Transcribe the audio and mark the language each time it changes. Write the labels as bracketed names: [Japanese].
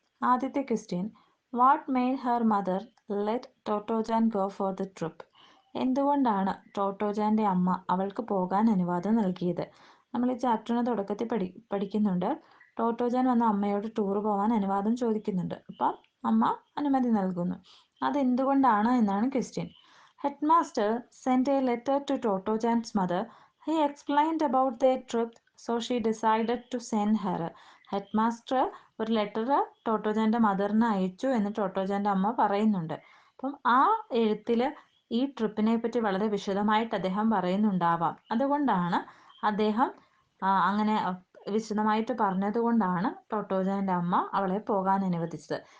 [English] ആദ്യത്തെ question, what made her mother let Tottochan go for the trip? [Malayalam] എന്തുകൊണ്ടാണ് ടോട്ടോജാൻ്റെ അമ്മ അവൾക്ക് പോകാൻ അനുവാദം നൽകിയത്? നമ്മൾ ഈ ചാപ്റ്ററിന് തുടക്കത്തിൽ പഠിക്കുന്നുണ്ട്. ടോട്ടോജാൻ വന്ന അമ്മയോട് ടൂർ പോകാൻ അനുവാദം ചോദിക്കുന്നുണ്ട്. അപ്പം അമ്മ അനുമതി നൽകുന്നു. അതെന്തുകൊണ്ടാണ് എന്നാണ് question. [English] Headmaster sent a letter to Totojan's mother. He explained about their trip, so she decided to send her. [Malayalam] Headmaster ഒരു ലെറ്റർ ടോട്ടോജാൻ്റെ മദറിന് അയച്ചു എന്ന് ടോട്ടോജാൻ്റെ അമ്മ പറയുന്നുണ്ട്. അപ്പം ആ എഴുത്തിൽ ഈ ട്രിപ്പിനെ പറ്റി വളരെ വിശദമായിട്ട് അദ്ദേഹം പറയുന്നുണ്ടാവാം. അതുകൊണ്ടാണ് അദ്ദേഹം അങ്ങനെ വിശദമായിട്ട് പറഞ്ഞതുകൊണ്ടാണ് ടോട്ടോജാൻ്റെ അമ്മ അവളെ പോകാൻ അനുവദിച്ചത്.